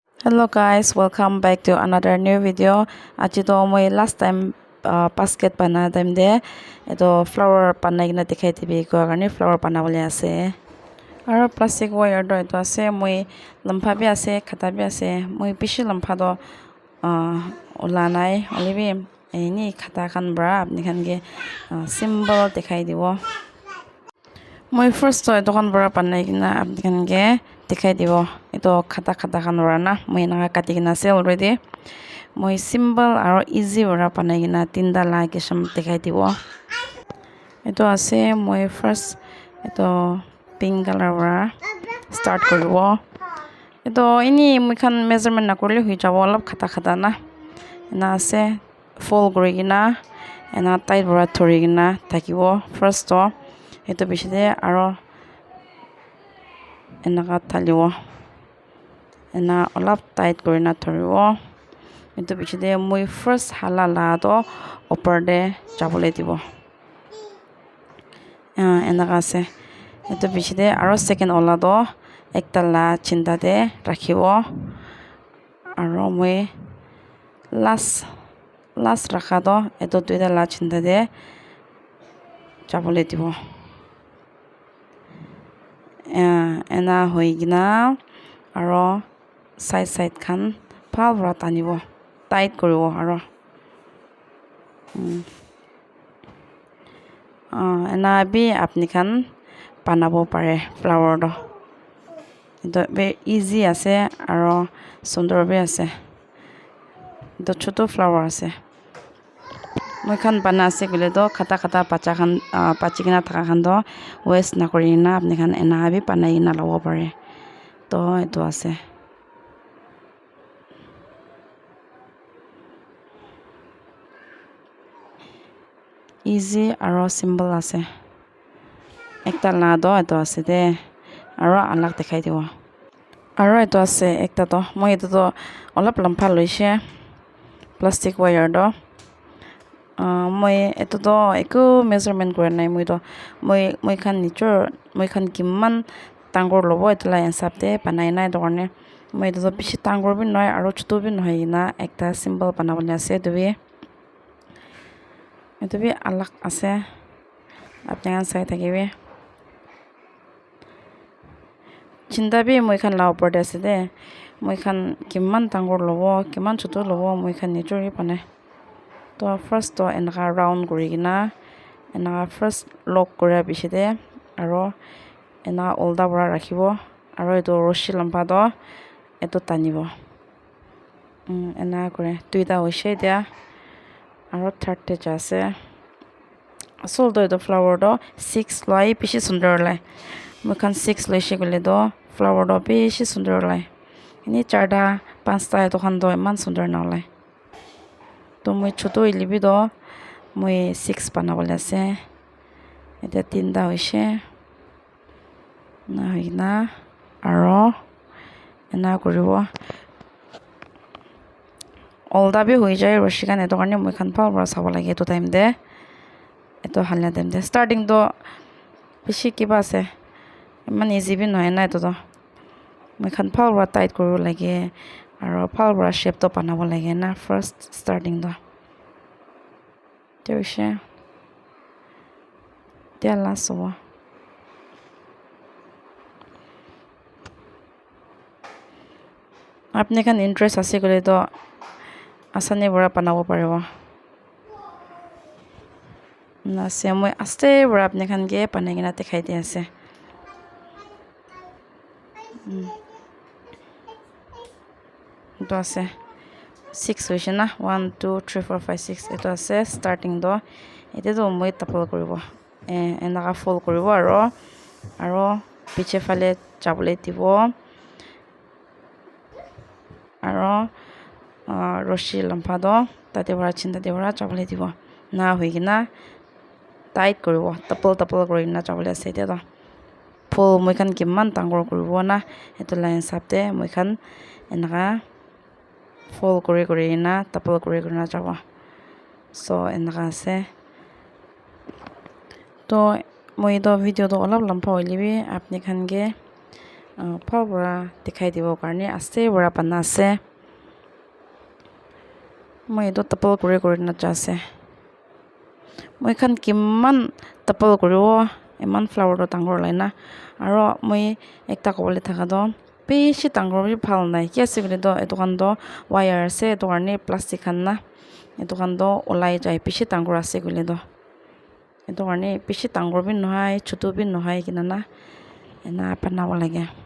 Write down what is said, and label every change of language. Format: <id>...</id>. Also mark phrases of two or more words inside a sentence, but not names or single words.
<en>Hello guys, welcome back to another new video.</en> <nag>Aji to moi</nag> <en>last time</en> <nag>basket bana time de eto flower banai kina dikhai dibi ko karne flower banabole ase. Aro</nag> <en>plastic wire</en> <nag>do eto ase moi lampha bi ase khata bi ase moi bishi lampha do ola nai olibi ni khata khan bra apni khan ge symbol dikhai dibo. Moi first to eto khan bra banai kina apni khan ge dikhai dibo. Ito khata khan rana moi na kati kina ase already. Moi simple aro easy ora banai kina tinda la kisham dikhai dibo. Ito ase moi first ito</nag> <en>pink color</en> <nag>ora start koribo. Ito ini moi khan measurement na korle hui jabo olop khata na. Na ase fold kori kina ena tight ora thori kina thakibo first to ito bishide aro enaka thalibo. Ena olap tight korina thoribo. Ito bichide moi first halala do upper de jabole dibo. Enaka ase. Ito bichide aro second ola do ekta la chinta de rakhibo. Aro moi last rakha do ito duita la chinta de jabole dibo. Ena hoi gina aro side khan phal ra tanibo tight koribo aro ena bi apni khan banabo pare flower do ito</nag> <en>very easy</en> <nag>ase aro sundor bi ase ito choto flower ase moi khan bana ase kole do khata bacha khan bachi kina thaka khan do waste na kori na apni khan ena bi banai na labo pare to ito ase easy aro simple ase ekta la do ito ase de aro alak dikhai dibo aro ito ase ekta to moi ito to olap lampha loise</nag> <en>plastic wire</en> <nag>do moi ito to eku measurement kora nai moi khan nichor moi khan kiman tangor lobo ito la hisab de banai nai dorne moi ito to bishi tangor bi noi aro choto bi noi na ekta symbol banabole ase ito bi alak ase apni khan sai thakibe chinta bi moi khan la upor de ase de moi khan kiman tangor lobo kiman choto lobo moi khan nichor hi panai to first to enaka round kori kina enaka first lock kora bishide aro enaka olda para rakhibo aro ito roshi lampha do ito tanibo enaka kore duita hoise dia aro third te ja ase asol do ito flower do 6 loi bishi sundor lai moi khan 6 loise kole do flower do bishi sundor lai ini charta pansta ito khan do iman sundor na lai to moi choto ilibi do moi 6 banabole ase eta tinta hoise na hoina aro ena koribo olda bi hoi jai roshi kan eto karne moi khan phal para sabo lage eto time de eto halna time de starting do bishi kiba ase iman easy bi noy na eto to moi khan phal para tight koribo lage aro phal para shape to banabo lage na first starting do Terusha dia</nag> <en>last one</en> <nag>apni khan interest ase kole to asane bora banabo paribo na se moi aste bora apni khan ge banai kina dikhai di ase ito ase 6 hoise na 1 2 3 4 5 6 ito ase starting do ite to moi tapal koribo enaka fold koribo aro piche phale jabole dibo aro roshi lampha do tate bara chinta de bara jabole dibo na hoigina tight koribo tapal kori na jabole ase ite to full moi khan kiman tangor koribo na eto line sabte moi khan enaka fold kori na tapal kori na jabo so enaka ase to moi do video do olap lampha hoilibi apni khan ge phal para dikhai dibo karne aste para bana ase moi etu tapal kuri na ja ase moi khan kiman tapal kuribo iman flower to dangor lai na aro moi ekta kobole thaka do beshi dangor bi phal nai ki ase kole do etu khan do wire ase etu karne plastic khan na etu khan do olai jai beshi dangor ase kole do etu karne beshi dangor bi nohai chotu bi nohai kina na ena banabo lage</nag>